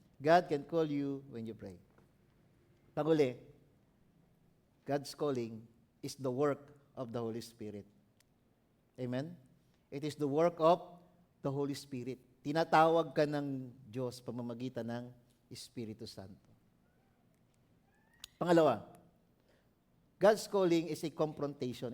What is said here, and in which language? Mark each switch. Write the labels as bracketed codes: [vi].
[en] God can call you when you pray. Paguli, God's calling is the work of the Holy Spirit. Amen? It is the work of the Holy Spirit. [tl] Tinatawag ka ng Diyos pamamagitan ng Espiritu Santo. [en] Pangalawa, God's calling is a confrontation.